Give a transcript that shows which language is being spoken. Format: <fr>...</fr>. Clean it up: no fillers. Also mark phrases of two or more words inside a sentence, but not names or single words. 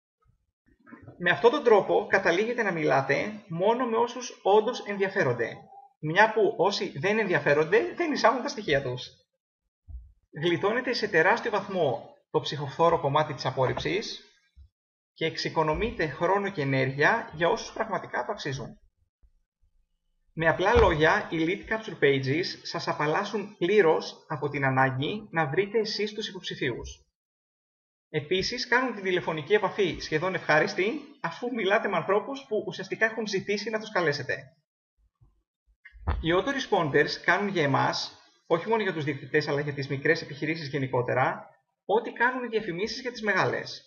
<el>Με αυτόν τον τρόπο καταλήγετε να μιλάτε μόνο με όσους όντως ενδιαφέρονται, μια που όσοι δεν ενδιαφέρονται δεν εισάγουν τα στοιχεία τους. Γλιτώνετε σε τεράστιο βαθμό το ψυχοφθόρο κομμάτι της απόρριψης και εξοικονομείτε χρόνο και ενέργεια για όσους πραγματικά το αξίζουν. Με απλά λόγια, οι</el> <en>lead capture pages</en> <el>σας απαλλάσσουν πλήρως από την ανάγκη να βρείτε εσείς τους υποψηφίους. Επίσης, κάνουν την τηλεφωνική επαφή σχεδόν ευχάριστη, αφού μιλάτε με ανθρώπους που ουσιαστικά έχουν ζητήσει να τους καλέσετε. Οι autoresponders κάνουν για εμάς, όχι μόνο για τους διεκτητές αλλά για τις μικρές επιχειρήσεις γενικότερα, ό,τι κάνουν οι διαφημίσεις για τις μεγάλες.</el>